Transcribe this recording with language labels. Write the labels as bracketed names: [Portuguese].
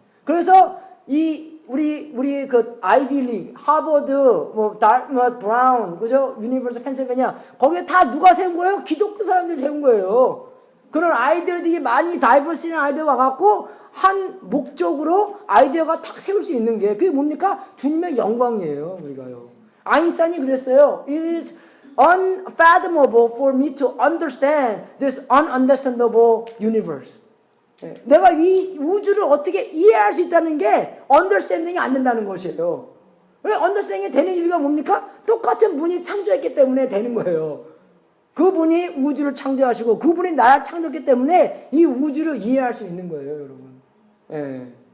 [Korean] 그래서 우리 그 아이비리, 하버드, 뭐 다트머스, 브라운, 그죠? 유니버시티 펜실베니아 거기에 다 누가 세운 거예요? 기독교 사람들이 세운 거예요. 그런 아이디어들이 많이 다이버시티한 아이디어가 와갖고 한 목적으로 아이디어가 탁 세울 수 있는 게 그게 뭡니까? 주님의 영광이에요. 우리가요. 아인슈타인이 그랬어요. [English] It is unfathomable for me to understand this ununderstandable universe. [Korean] 내가 이 우주를 어떻게 이해할 수 있다는 게 understanding이 안 된다는 것이에요. 왜 understanding이 되는 이유가 뭡니까? 똑같은 분이 창조했기 때문에 되는 거예요. 그분이 우주를 창조하시고 그분이 나를 창조했기 때문에 이 우주를 이해할 수 있는 거예요, 여러분. 예.